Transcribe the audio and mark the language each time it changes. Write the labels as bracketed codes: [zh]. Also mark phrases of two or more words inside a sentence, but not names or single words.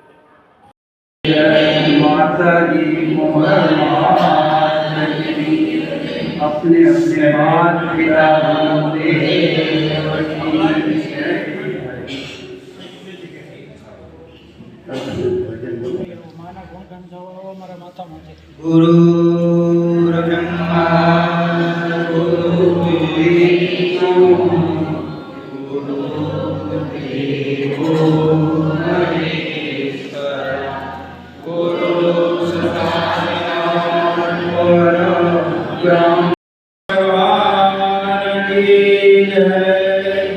[hi] माताजी अपने अपने मात पिता [gu] માના ગુણગાન ગાવા અમારા માતામાં છે. [sa] गुरु ब्रह्मा गुरु विष्णु गुरु देवो महेश्वर गुरु साक्षात् परब्रह्म भगवान की जय।